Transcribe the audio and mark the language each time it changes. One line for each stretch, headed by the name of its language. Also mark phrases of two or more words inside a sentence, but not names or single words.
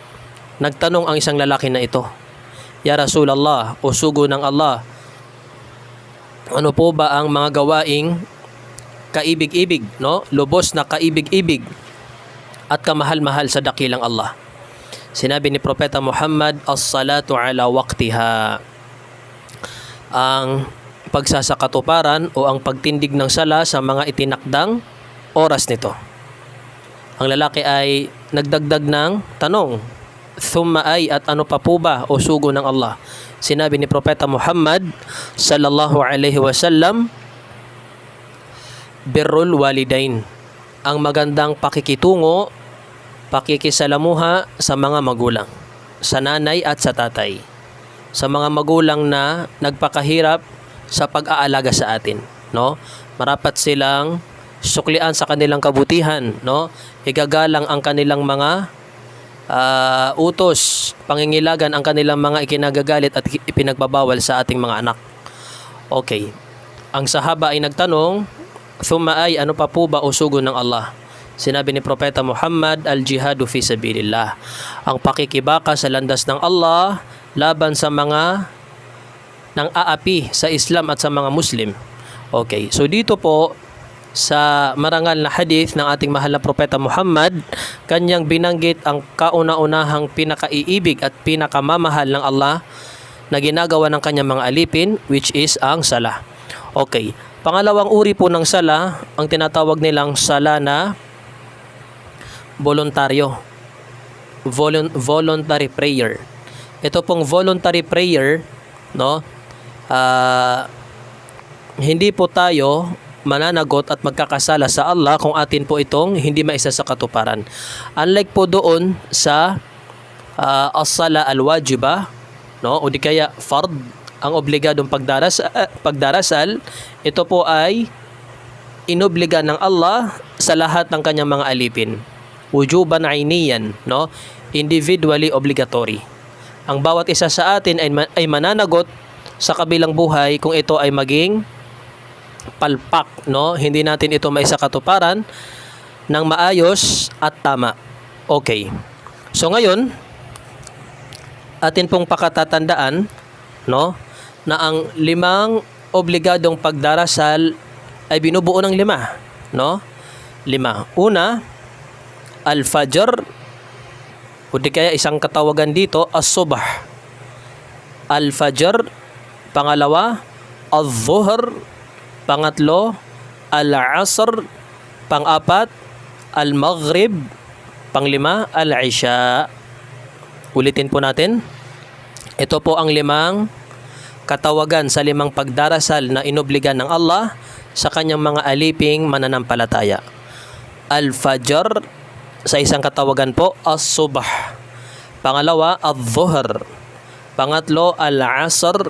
Filipino: Nagtanong ang isang lalaki na ito,
Arabic: Ya Rasulallah,
Filipino: o sugo ng Allah, ano po ba ang mga gawaing kaibig-ibig, no? Lubos na kaibig-ibig at kamahal-mahal sa dakilang Allah? Sinabi ni Propeta Muhammad,
Arabic: as-salatu ala waqtiha.
Filipino: Ang pagsasakatuparan o ang pagtindig ng sala sa mga itinakdang oras nito. Ang lalaki ay nagdagdag ng tanong, thumma ay, at ano pa po ba o sugo ng Allah? Sinabi ni Propeta Muhammad
Arabic: sallallahu alaihi wasallam, birrul walidain,
Filipino: ang magandang pakikitungo, pakikisalamuha sa mga magulang, sa nanay at sa tatay, sa mga magulang na nagpakahirap sa pag-aalaga sa atin, no? Marapat silang suklian sa kanilang kabutihan, no? Igagalang ang kanilang mga utos, pangingilagan ang kanilang mga ikinagagalit at ipinagbabawal sa ating mga anak. Okay. Ang sahaba ay nagtanong, thumma ay, ano pa po ba o sugo ng Allah? Sinabi ni Propeta Muhammad,
Arabic: al-jihadu fi sabilillah,
Filipino: ang pakikibaka sa landas ng Allah laban sa mga nang aapi sa Islam at sa mga Muslim. Okay. So dito po sa marangal na hadith ng ating mahal na Propeta Muhammad, kanyang binanggit ang kauna-unahang pinakaiibig at pinakamamahal ng Allah na ginagawa ng kanyang mga alipin,
English: which is
Filipino: ang sala. Okay. Pangalawang uri po ng sala, ang tinatawag nilang sala na voluntaryo.
English: Voluntary prayer.
Filipino: Ito pong
English: voluntary prayer,
Filipino: no? Hindi po tayo mananagot at magkakasala sa Allah kung atin po itong hindi maisa sa katuparan. Unlike po doon sa
Arabic: as-sala al-wajiba,
Filipino: no, o di kaya fard, ang obligadong pagdarasal, ito po ay inobliga ng Allah sa lahat ng kanyang mga alipin.
Arabic: Wujuban ainiyan, no,
English: individually obligatory.
Filipino: Ang bawat isa sa atin ay mananagot sa kabilang buhay kung ito ay maging palpak, no? Hindi natin ito maisa katuparan ng maayos at tama. Okay. So ngayon, atin pong pakatatandaan, no, na ang 5 obligadong pagdarasal ay binubuo ng 5, no? 5. Una, al-fajr, o di kaya isang katawagan dito, as-subh. Al-fajr. Pangalawa, al-zuhr. Pangatlo, al-asr. Pang-apat, al-maghrib. Pang-5, al-isha. Ulitin po natin. Ito po ang 5 katawagan sa 5 pagdarasal na inobligan ng Allah sa kanyang mga aliping mananampalataya. Al-fajr, sa isang katawagan po, as-subh. Pangalawa, al-zuhr. Pangatlo, al-asr.